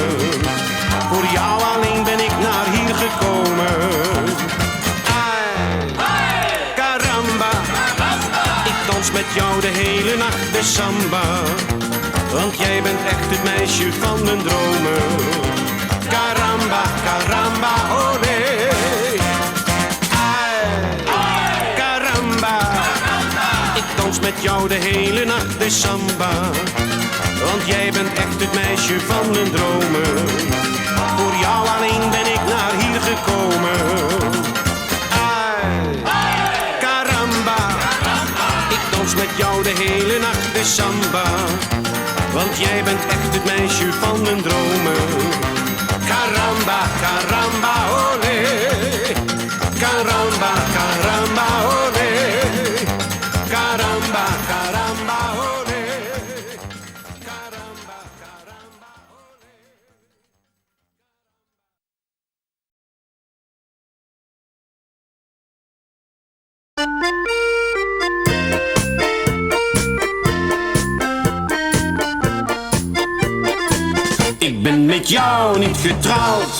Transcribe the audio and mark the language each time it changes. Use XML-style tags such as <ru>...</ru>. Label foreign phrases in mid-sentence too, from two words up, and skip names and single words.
<nl>Voor jou alleen ben ik naar hier gekomen.</nl> <es>Ai, caramba,</es> <nl>ik dans met jou de hele nacht de samba. Want jij bent echt het meisje van mijn dromen.</nl> <es>Caramba, caramba, olé. Ai, caramba,</es> <nl>ik dans met jou de hele nacht de samba. Want jij bent echt het meisje van mijn dromen. Voor jou alleen ben ik naar hier gekomen.</nl> <es>Ai, caramba,</es> <nl>ik dans met jou de hele nacht de samba. Want jij bent echt het meisje van mijn dromen.</nl> <es>Caramba, caramba, olé. Caramba, caramba, olé. Caramba, caramba, olé. Caramba, caramba, olé.</es> <nl>Ik ben met jou niet getrouwd.</nl>